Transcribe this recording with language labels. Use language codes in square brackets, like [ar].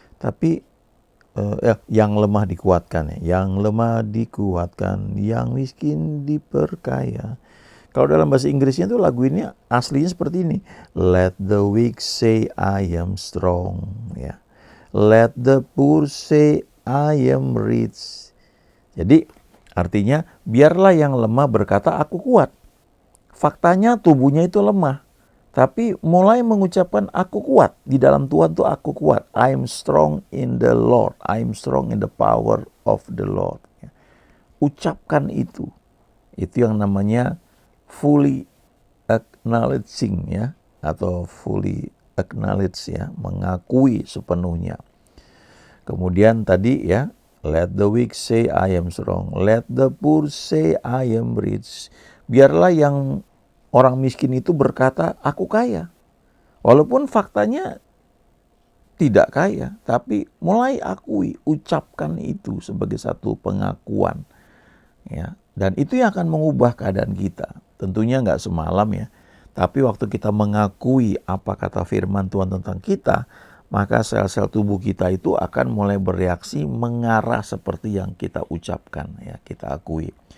[id] Tapi yang lemah dikuatkan ya, yang lemah dikuatkan, yang miskin diperkaya. Kalau dalam bahasa Inggrisnya tuh lagu ini aslinya seperti ini. [en] Let the weak say I am strong ya. Let the poor say I am rich. [id] Jadi artinya biarlah yang lemah berkata aku kuat. Faktanya tubuhnya itu lemah, tapi mulai mengucapkan aku kuat. Di dalam Tuhan tuh aku kuat. [en] I am strong in the Lord. I am strong in the power of the Lord. [id] Ucapkan itu. Itu yang namanya [en] fully acknowledging [id] ya, atau [en] fully acknowledge [id] ya, mengakui sepenuhnya. Kemudian tadi ya, [en] let the weak say I am strong. Let the poor say I am rich. [id] Biarlah yang orang miskin itu berkata, aku kaya. Walaupun faktanya tidak kaya, tapi mulai akui, ucapkan itu sebagai satu pengakuan. Ya, dan itu yang akan mengubah keadaan kita. Tentunya nggak semalam ya, tapi waktu kita mengakui apa kata firman Tuhan tentang kita, maka sel-sel tubuh kita itu akan mulai bereaksi mengarah seperti yang kita ucapkan, ya, kita akui.